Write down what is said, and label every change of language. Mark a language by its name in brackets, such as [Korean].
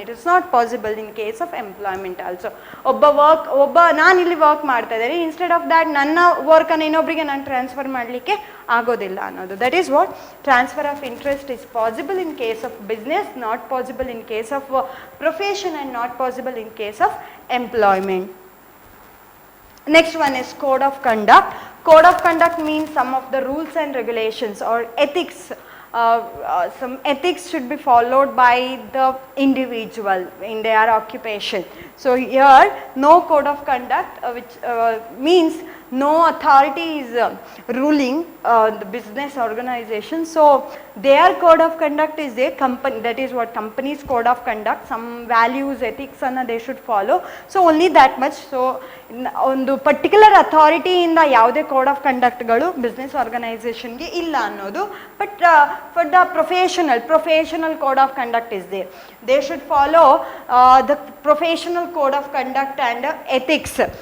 [English] It is not possible in case of employment also. [Kannada] ಒಬ್ಬ ನಾನು ಇಲ್ಲಿ ವರ್ಕ್ ಮಾಡ್ತಾ ಇದ್ದೀನಿ, [English] instead of that [Kannada] ನನ್ನ ವರ್ಕನ್ನು ಇನ್ನೊಬ್ಬರಿಗೆ ನಾನು ಟ್ರಾನ್ಸ್ಫರ್ ಮಾಡಲಿಕ್ಕೆ ಆಗೋದಿಲ್ಲ ಅನ್ನೋದು. [English] That is what transfer of interest is possible in case of business, not possible in case of profession, and not possible in case of employment. Next one is code of conduct. Code of conduct means some of the rules and regulations or ethics. Some ethics should be followed by the individual in their occupation. So here no code of conduct, which means no authority is ruling the business organization. So their code of conduct is their company, that is what company's code of conduct, some values, ethics anna they should follow. So only that much. [Kannada] So ಒಂದು particular ಅಥಾರಿಟಿಯಿಂದ ಯಾವುದೇ code of ಕಂಡಕ್ಟ್ಗಳು business ಆರ್ಗನೈಸೇಷನ್ಗೆ ಇಲ್ಲ ಅನ್ನೋದು. [English] But for the professional code of conduct is there. They should follow the professional code of conduct and ethics.